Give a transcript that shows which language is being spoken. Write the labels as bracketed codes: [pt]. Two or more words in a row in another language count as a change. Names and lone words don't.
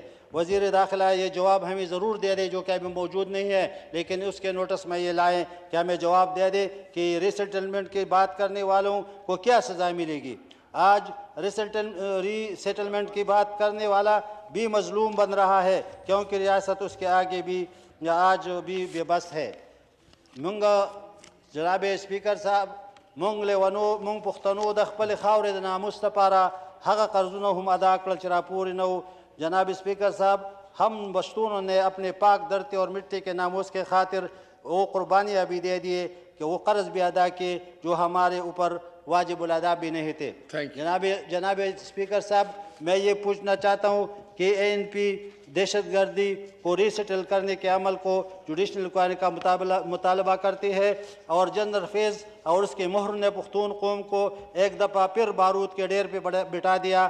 [ur] وزیر داخلہ یہ جواب ہمیں ضرور دے دے، جو کہ ابھی موجود نہیں ہے، لیکن اس کے نوٹس میں یہ لائیں کہ ہمیں جواب دے دے کہ ری سیٹلمنٹ کی بات کرنے والوں کو کیا سزا ملے گی. آج ری سیٹلمنٹ کی بات کرنے والا بھی مظلوم بن رہا ہے کیونکہ ریاست اس کے آگے بھی آج بھی بے بس ہے. جناب اسپیکر صاحب, [ps] مونږ لیونو مونږ پښتنو د خپل خاورې د ناموس لپاره هغه قرضونه هم ادا کړل چې راپورې نه وو. [ur] جناب اسپیکر صاحب، ہم پشتونوں نے اپنے پاک دھرتی اور مٹی کے ناموس کے خاطر وہ قربانیاں بھی دے دیے کہ وہ قرض بھی ادا کیے جو ہمارے اوپر واجب الادا بھی نہیں تھے. جناب اسپیکر صاحب، میں یہ پوچھنا چاہتا ہوں کہ ANP دہشت گردی کو ری سیٹل کرنے کے عمل کو [en] judicial inquiry [ur] کا مطالبہ کرتی ہے، اور جنرل فیض اور اس کے مہر نے پختون قوم کو ایک دفعہ پھر بارود کے ڈیر پہ بٹھا دیا.